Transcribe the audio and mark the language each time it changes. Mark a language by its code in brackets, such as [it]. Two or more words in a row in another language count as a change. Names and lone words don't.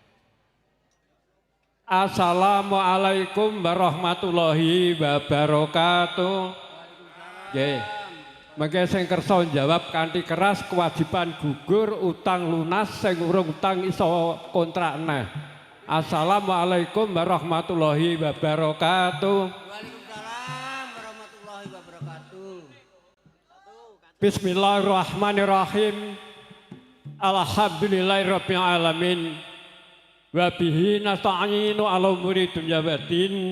[ar] السلام عليكم ورحمة الله وبركاته. [jv] Nggih. Mengke sing kersa jawab kanthi keras kewajiban gugur utang lunas sing urung utang iso kontrak neh. [ar] السلام عليكم ورحمة الله وبركاته. وعليكم السلام ورحمة الله وبركاته. بسم الله الرحمن الرحيم. الحمد لله رب العالمين. وبه نستعين على أمور الدنيا والدين.